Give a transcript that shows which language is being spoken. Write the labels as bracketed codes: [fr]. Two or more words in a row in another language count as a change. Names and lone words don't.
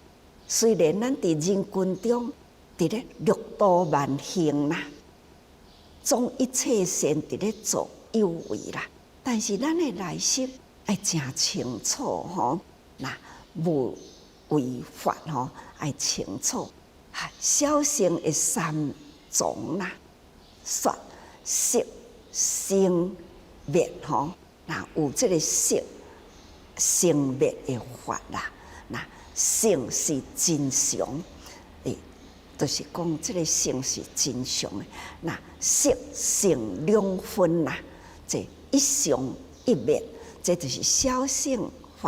[nan] 虽然咱伫人群中，伫咧六度万行啦，总一切善伫咧做有为啦，但是咱的内心爱真清楚吼。那无为法吼，爱清楚，小乘的三种啦，说色性灭吼，那有这个色性灭的法啦，那性是真常，就是讲这个性是真常的，那色性两分啦，这一常一灭，这就是小乘法。